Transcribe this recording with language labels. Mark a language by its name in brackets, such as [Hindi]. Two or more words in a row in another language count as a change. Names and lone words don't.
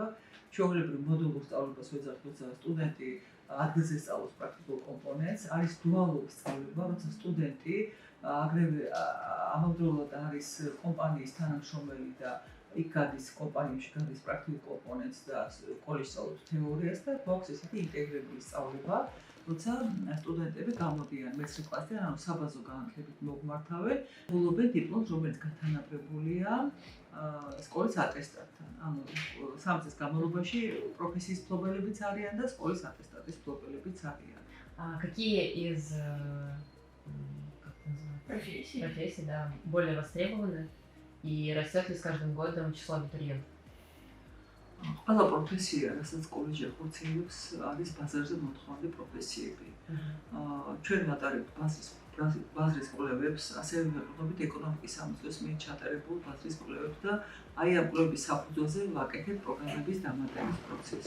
[Georgian] ჩვეულებრივ მოდულურ სწავლებას ვეძახთ, როცა სტუდენტი ადგილზე სწავლობს პრაქტიკულ კომპონენტს, არის დუალური სწავლება, როცა სტუდენტი აგრეთვე ამავდროულად არის კომპანიის თანამშრომელი და იქ გადის კომპანიაში გადის პრაქტიკულ კომპონენტს და კოლეჯში სწავლობს თეორიას და გვაქვს ესეთი ინტეგრირებული სწავლება, როცა სტუდენტები გამოდიან მეცხრე კლასიდან, ანუ საბაზო განათლებით მოგმართავენ, ბოლობენ დიპლომს, რომელიც გათანაბრებულია სკოლის ატესტატთან. ანუ 3 წლის განმავლობაში პროფესიის მფლობელებიც არიან და სკოლის ატესტატის მფლობელებიც არიან. [Russian] Какие из профессий, да, более востребованы и растет ли с каждым годом число абитуриентов? [Georgian] ყველა პროფესია, რასაც კოლეჯი ახორციელებს, არის ბაზარზე მოთხოვნადი პროფესიები. ჩვენ ვატარებთ ბაზრის კვლევებს, ასევე ვეყრდნობით ეკონომიკის სამეცნიეროს მიერ ჩატარებულ ბაზრის კვლევებს და აი ამ კვლევების საფუძველზე ვაკეთებთ პროგრამების დამატების პროცესს.